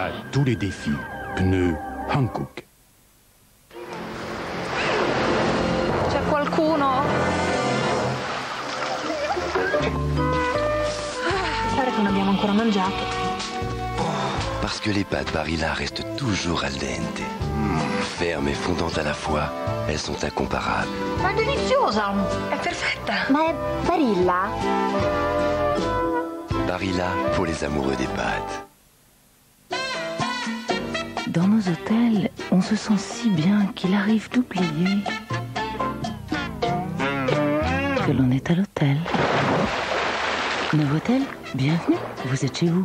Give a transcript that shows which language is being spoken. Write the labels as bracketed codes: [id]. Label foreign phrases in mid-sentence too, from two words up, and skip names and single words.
[fr] tous les défis. Pneus Hankook. [it] C'è qualcuno? Guarda che non abbiamo ancora mangiato. [fr] Parce que les pâtes Barilla restent toujours [it] al dente. [fr] Fermes et fondantes à la fois, elles sont incomparables. [it] Ma è deliziosa! È perfetta! Ma è Barilla? [fr] Barilla pour les amoureux des pâtes. Dans nos hôtels, on se sent si bien qu'il arrive d'oublier que l'on est à l'hôtel. Novotel, bienvenue, vous êtes chez vous.